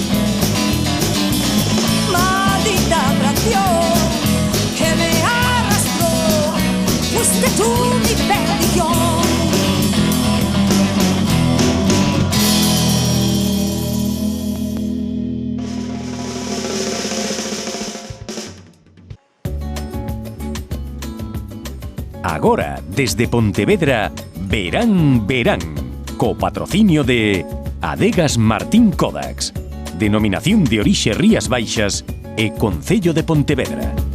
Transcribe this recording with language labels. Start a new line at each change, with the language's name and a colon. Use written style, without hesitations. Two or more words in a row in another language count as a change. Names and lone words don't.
Spanish: Maldita atracción que me arrastró, fuiste tú mi bendición.
Galician: Agora, desde Pontevedra, Verán Verán, co patrocinio de Adegas Martín Kodax, Denominación de Orixe Rías Baixas e Concello de Pontevedra.